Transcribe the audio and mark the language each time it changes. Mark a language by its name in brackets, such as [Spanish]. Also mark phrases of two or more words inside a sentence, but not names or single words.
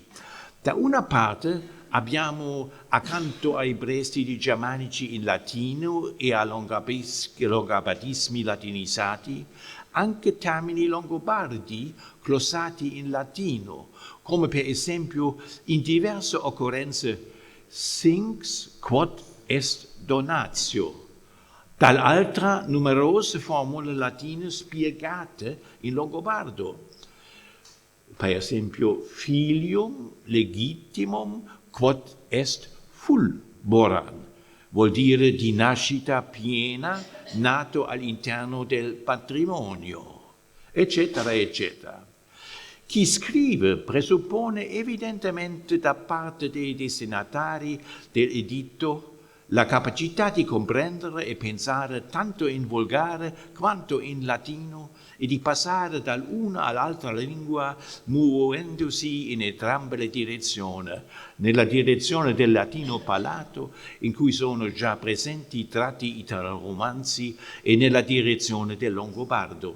[Italian] Da una parte abbiamo, accanto ai prestiti germanici in latino e a longobardismi latinizzati, anche termini longobardi glossati in latino, come per esempio in diverse occorrenze [Latin] Sinx quod est donatio. [Italian] Dall'altra numerose formule latine spiegate in longobardo. Per esempio, [Latin] filium legitimum quod est fulborans, [Italian] vuol dire di nascita piena, nato all'interno del patrimonio, eccetera, eccetera. Chi scrive presuppone evidentemente da parte dei destinatari dell'editto la capacità di comprendere e pensare tanto in volgare quanto in latino e di passare dall'una all'altra lingua muovendosi in entrambe le direzioni, nella direzione del latino parlato, in cui sono già presenti i tratti italo-romanzi, e nella direzione del longobardo.